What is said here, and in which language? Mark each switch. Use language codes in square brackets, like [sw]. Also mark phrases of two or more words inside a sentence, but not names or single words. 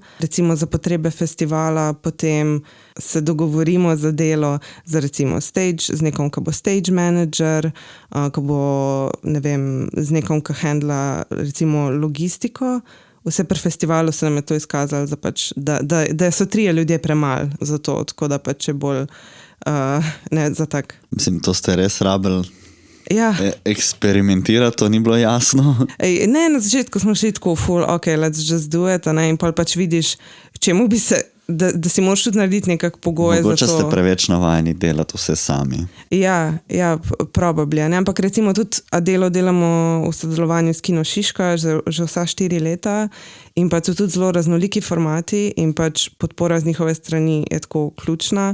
[sl] Recimo za potrebe festivala potem se dogovorimo za delo za recimo stage, z nekom, ki bo [en] stage manager, [sl] ki bo, ne vem, z nekom, ki handla recimo logistiko. Vse pri festivalu se nam je to izkazalo, pač, da so 3 ljudje premalo za to, tako da pač je bolj ne za tak. Mislim, to ste res rabili. Ja. Eksperimentirati, to ni bilo jasno. Ne, na začetku smo šli tako full, ok, [en] let's just do it, [sl] in pol pač vidiš, čemu bi se, da si moraš tudi narediti nekak pogoje za to. Mogoče ste preveč navajeni delati vse sami. Ja, probably, ne? Ampak recimo tudi delo delamo v sodelovanju s Kino Šiška že vsa 4 leta in pač so tudi zelo raznoliki formati in pač podpora z njihove strani je tako ključna.